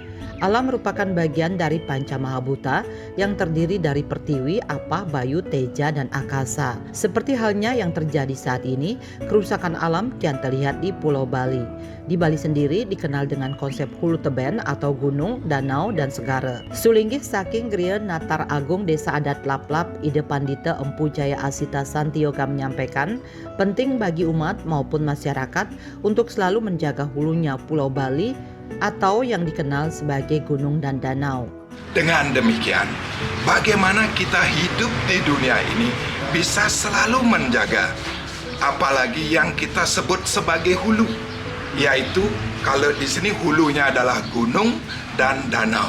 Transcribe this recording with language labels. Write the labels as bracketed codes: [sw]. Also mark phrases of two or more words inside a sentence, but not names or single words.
[id] Alam merupakan bagian dari Panca Mahabhuta yang terdiri dari Pertiwi, Apah, Bayu, Teja, dan Akasa. Seperti halnya yang terjadi saat ini, kerusakan alam kian terlihat di Pulau Bali. Di Bali sendiri dikenal dengan konsep [ban] hulu teben [id] atau gunung, danau, dan segara. Sulinggih saking Griya Natar Agung Desa Adat Laplap Ide Pandita Empu Jaya Asita Santioga menyampaikan, penting bagi umat maupun masyarakat untuk selalu menjaga hulunya Pulau Bali atau yang dikenal sebagai gunung dan danau. Dengan demikian, bagaimana kita hidup di dunia ini bisa selalu menjaga, apalagi yang kita sebut sebagai hulu, yaitu kalau di sini hulunya adalah gunung dan danau.